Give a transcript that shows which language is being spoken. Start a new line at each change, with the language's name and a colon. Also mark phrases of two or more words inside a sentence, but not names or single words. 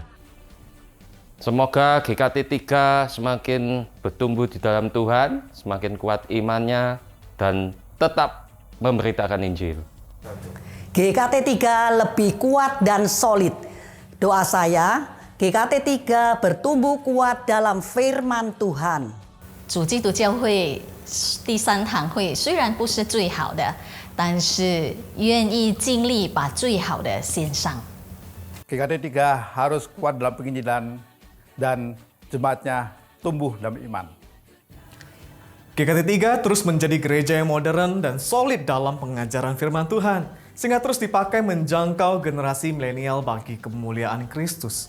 Indonesian: Semoga GKT 3 semakin bertumbuh di dalam Tuhan, semakin kuat imannya, dan tetap memberitakan Injil. GKT 3 lebih kuat dan solid. Doa saya, GKT 3 bertumbuh kuat dalam firman Tuhan.
Chinese: 主基督教会第3堂会虽然不是最好的，但是愿意尽力把最好的献上。
Indonesian: GKT 3 harus kuat dalam penginjilan dan jemaatnya tumbuh dalam iman. GKT3 terus menjadi gereja yang modern dan solid dalam pengajaran firman Tuhan, sehingga terus dipakai menjangkau generasi milenial bagi kemuliaan Kristus.